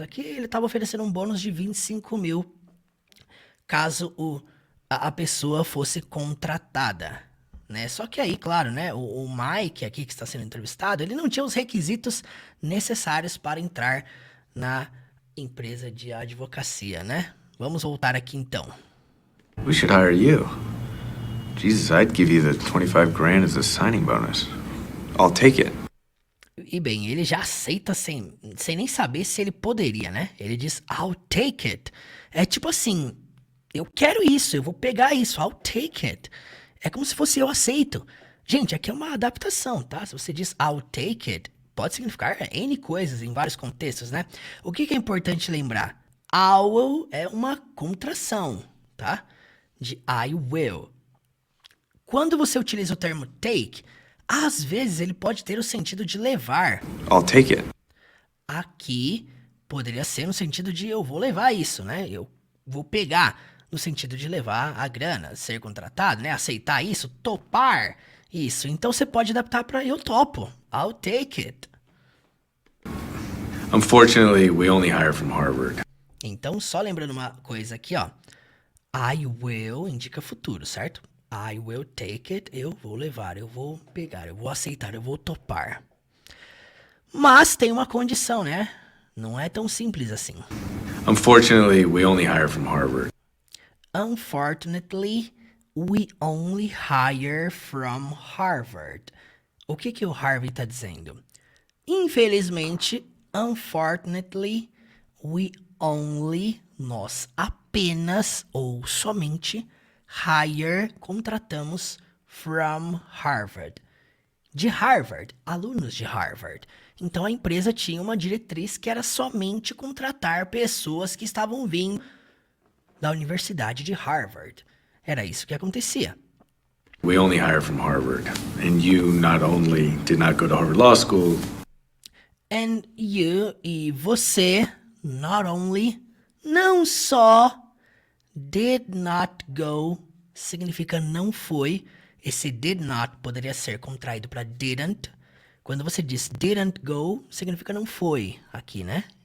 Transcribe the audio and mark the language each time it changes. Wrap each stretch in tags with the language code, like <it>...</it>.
<pt>Aqui ele estava oferecendo um bônus de 25 mil, caso a pessoa fosse contratada, né? Só que aí, claro, né? O Mike aqui que está sendo entrevistado, ele não tinha os requisitos necessários para entrar na empresa de advocacia, né? Vamos voltar aqui então.</pt> <en>We should hire you. Jesus, I'd give you the 25 grand as a signing bonus. I'll take it.</en> <pt>E bem, ele já aceita sem nem saber se ele poderia, né? Ele diz,</pt> <en>I'll take it.</en> <pt>É tipo assim, eu quero isso, eu vou pegar isso, I'll take it. É como se fosse eu aceito. Gente, aqui é uma adaptação, tá? Se você diz</pt> <en>I'll take it,</en> <pt>pode significar N coisas em vários contextos, né? O que é importante lembrar?</pt> <en>I will</en> <pt>é uma contração, tá? De</pt> <en>I will.</en> <pt>Quando você utiliza o termo take, às vezes ele pode ter o sentido de levar.</pt> <en>I'll take it.</en> <pt>Aqui poderia ser no sentido de eu vou levar isso, né? Eu vou pegar no sentido de levar a grana, ser contratado, né? Aceitar isso, topar isso. Então você pode adaptar para eu topo.</pt> <en>I'll take it. Unfortunately, we only hire from Harvard.</en> <pt>Então, só lembrando uma coisa aqui, ó.</pt> <en>I will</en> <pt>indica futuro, certo?</pt> <en>I will take it,</en> <pt>eu vou levar, eu vou pegar, eu vou aceitar, eu vou topar. Mas tem uma condição, né? Não é tão simples assim.</pt> <en>Unfortunately, we only hire from Harvard. Unfortunately, we only hire from Harvard.</en> <pt>O que o Harvey está dizendo? Infelizmente,</pt> <en>unfortunately, we only,</en> <pt>nós apenas ou somente, hire, contratamos</pt> <en>from Harvard.</en> <pt>De Harvard, alunos de Harvard. Então a empresa tinha uma diretriz que era somente contratar pessoas que estavam vindo da Universidade de Harvard. Era isso que acontecia.</pt> <en>We only hire from Harvard. And you not only did not go to Harvard Law School. And you</en> <pt>e você,</pt> <en>not only,</en> <pt>não só,</pt> <en>did not go,</en> <pt>significa não foi. Esse</pt> <en>did not</en> <pt>poderia ser contraído para didn't. Quando você diz</pt> <en>didn't go,</en> <pt>significa não foi aqui, né?</pt>